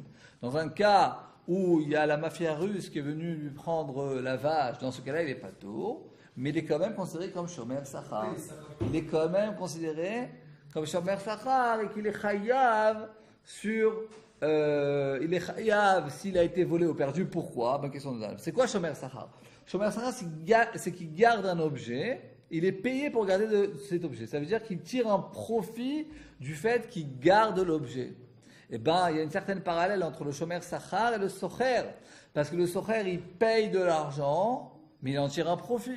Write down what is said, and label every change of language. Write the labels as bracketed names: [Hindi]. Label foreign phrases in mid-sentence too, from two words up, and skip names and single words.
[French] Dans un cas où il y a la mafia russe qui est venue lui prendre la vache, dans ce cas-là, il est patour. Mais il est quand même considéré comme [Hebrew] shomer sachar. [French] Il est quand même considéré comme [Hebrew] shomer sachar [French] et qu'il est chayav sur... il est chayav s'il a été volé ou perdu. Pourquoi? Bonne question de Dal. C'est quoi [Hebrew] shomer sachar? Shomer sachar, [French] c'est qu'il garde un objet. Il est payé pour garder cet objet. Ça veut dire qu'il tire un profit du fait qu'il garde l'objet. Eh bien, il y a une certaine parallèle entre le shomer sachar et le socher. Parce que le socher, il paye de l'argent, mais il en tire un profit.